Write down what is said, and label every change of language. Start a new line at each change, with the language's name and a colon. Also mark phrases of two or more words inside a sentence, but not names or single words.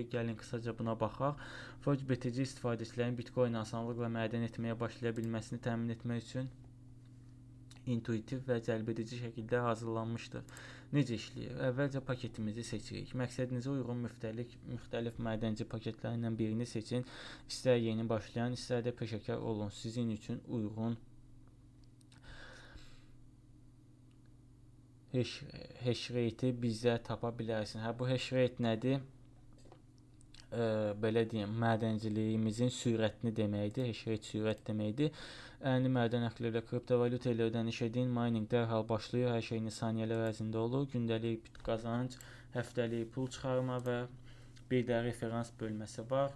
Azerbaijani: Gəlin qısaca buna baxaq. Forge BTC istifadəçilərin Bitcoin asanlıqla mədən etməyə başlaya bilməsini təmin etmək üçün intuitiv və cəlbedici şəkildə hazırlanmışdır. Necə işləyir? Əvvəlcə paketimizi seçirik. Məqsədinizə uyğun müxtəlif mədənci paketlərindən birini seçin. İstər yeni başlayan, istər də peşəkar olun. Sizin üçün uyğun
English: hash rate-
Azerbaijani: i bizə tapa bilərsiniz. Bu
English: hash rate
Azerbaijani: nədir? Belə deyim, mədənciliyimizin sürətini deməkdir.
English: Hash rate
Azerbaijani: sürət deməkdir. Əni mədən əxli kriptovalyuta ilə ödəniş edin. Mining dərhal başlayır. Hər şeyiniz saniyələr ərzində olur. Gündəlik qazanc, həftəlik pul çıxarma və bir də referans bölməsi var.